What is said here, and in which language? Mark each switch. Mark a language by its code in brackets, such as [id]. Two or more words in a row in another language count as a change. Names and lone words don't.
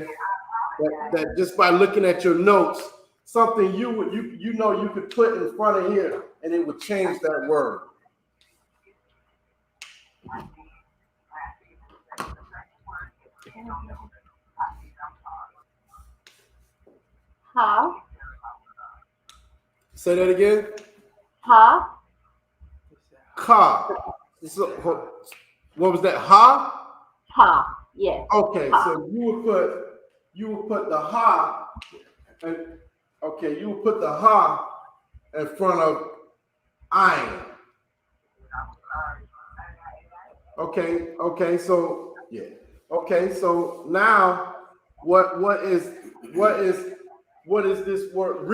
[en] That just by looking at your notes, something you could put in front of here and it would change that word. Ha. Say that again. Ha. Ka. So, what was that? Ha? Ha. Yes. Okay, Ha. so you would put the ha, and okay, you would put the ha in front of I. Okay, so yeah. Okay, so now what is this word?